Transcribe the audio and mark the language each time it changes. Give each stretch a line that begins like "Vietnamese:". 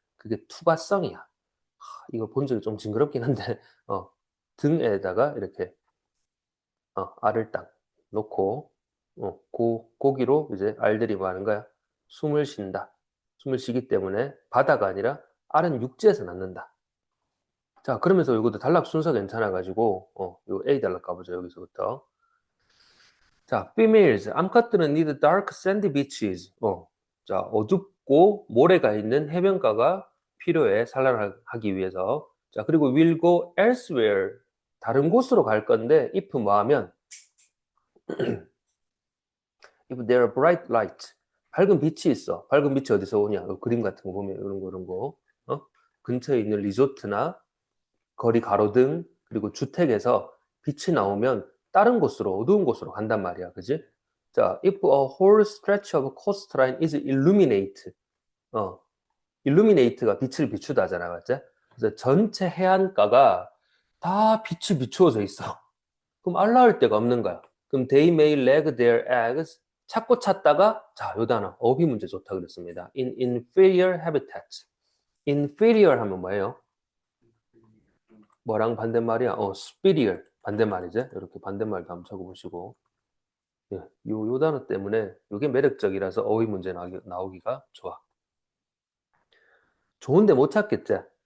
Korean: 그게 투과성이야. 이거 본 적이 좀 징그럽긴 한데, 등에다가 이렇게, 알을 딱 놓고, 고기로 이제 알들이 뭐 하는 거야? 숨을 쉰다. 숨을 쉬기 때문에 바다가 아니라 알은 육지에서 낳는다. 자, 그러면서 이것도 단락 순서 괜찮아가지고, 요 A 단락 가보죠, 여기서부터.
English: 자, females,
Korean: 암컷들은
English: need dark sandy beaches.
Korean: 자, 어둡고 모래가 있는 해변가가 필요해, 산란하기 위해서. 자, 그리고
English: will go elsewhere,
Korean: 다른 곳으로 갈 건데, if 뭐 하면,
English: if there are bright light,
Korean: 밝은 빛이 있어. 밝은 빛이 어디서 오냐? 그림 같은 거 보면 이런 거. 근처에 있는 리조트나 거리 가로등, 그리고 주택에서 빛이 나오면 다른 곳으로, 어두운 곳으로 간단 말이야.
English: 그지? 자, if a whole stretch of coastline is illuminate.
Korean: illuminate가 빛을 비추다잖아. 맞지? 그래서 전체 해안가가 다 빛이 비추어져 있어. 그럼 알 낳을 데가 없는 거야.
English: 그럼 they may lag their eggs.
Korean: 찾고 찾다가, 자, 요 단어, 어휘 문제 좋다 그랬습니다.
English: in inferior habitats. inferior
Korean: 하면 뭐예요? 뭐랑 반대말이야? superior. 반대말이지? 이렇게 반대말도 한번 적어보시고. 예, 요 단어 때문에 이게 매력적이라서 어휘 문제 나오기가 좋아. 좋은데 못 찾겠지?